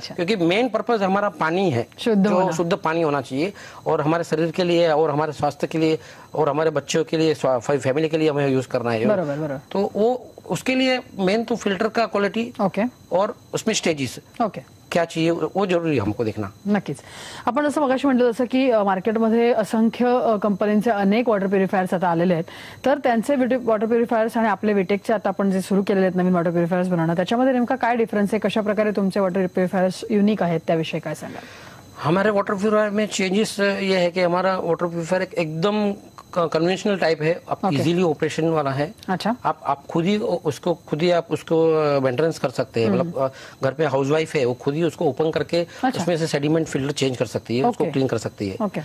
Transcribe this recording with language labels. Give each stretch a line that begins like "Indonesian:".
Hindi: क्योंकि main purpose हमारा पानी है, जो शुद्ध पानी होना चाहिए, और हमारे शरीर के लिए और हमारे स्वास्थ्य के लिए और हमारे बच्चों के लिए, फैमिली के लिए हमें यूज करना है।
Marathi: बरोबर।
Hindi: तो वो उसके लिए मेन तो फिल्टर का क्वालिटी और उसमें स्टेजेस क्या चाहिए वो जरूरी हमको देखना।
Marathi: नक्कीच. आपण जसं मगाशी म्हटलं जसं की मार्केटमध्ये असंख्य कंपन्यांचे अनेक वॉटर प्युरिफायर्स आता आलेले आहेत, तर त्यांचे वॉटर प्युरिफायर्स आणि आपले विटेकचे आता आपण जे सुरू केलेले आहेत नवीन वॉटर प्युरिफायर्स बनवणं, त्याच्यामध्ये नेमका काय डिफरन्स आहे, कशा प्रकारे तुमचे वॉटर प्युरिफायर्स युनिक आहेत त्याविषयी काय सांगाल?
Hindi: हमारे वाटर प्यूरिफायर में चेंजेस ये है कि हमारा वाटर प्यूरिफायर एकदम कन्वेंशनल टाइप है, आप इजीली ऑपरेशन वाला है। अच्छा, आप खुद ही आप उसको मेंटेनेंस कर सकते हैं। मतलब घर पे हाउसवाइफ है, वो खुद ही उसको ओपन करके उसमें से सेडिमेंट फिल्टर चेंज कर सकती है, उसको क्लीन कर सकती है।